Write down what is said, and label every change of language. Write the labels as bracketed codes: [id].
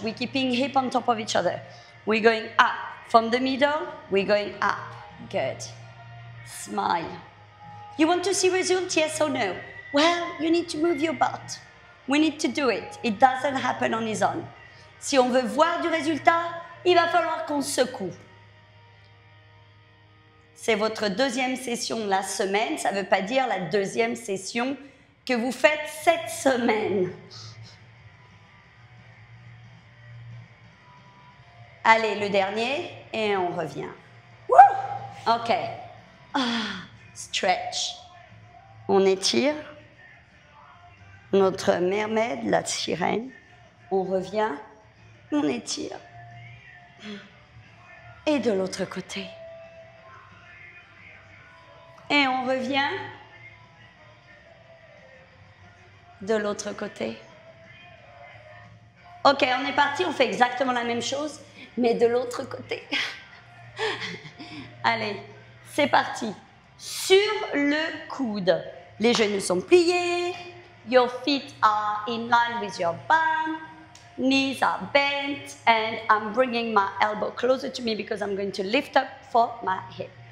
[en] We're keeping hip on top of each other. We're going up. From the middle, we're going up. Good. Smile. You want to see results, yes or no? Well, you need to move your butt. We need to do it. It doesn't happen on its own. [fr] Si on veut voir du résultat, il va falloir qu'on secoue. C'est votre deuxième session de la semaine. Ça ne veut pas dire la deuxième session que vous faites cette semaine. Allez, le dernier, et on revient. [en] Woo! OK. Stretch. [fr] On étire notre mermaid, la sirène. On revient, on étire. Et de l'autre côté. Et on revient de l'autre côté. Ok, on est parti, on fait exactement la même chose, mais de l'autre côté. Allez, c'est parti. Sur le coude, les genoux sont pliés, [en] your feet are in line with your bum, knees are bent, and I'm bringing my elbow closer to me because I'm going to lift up for my hip.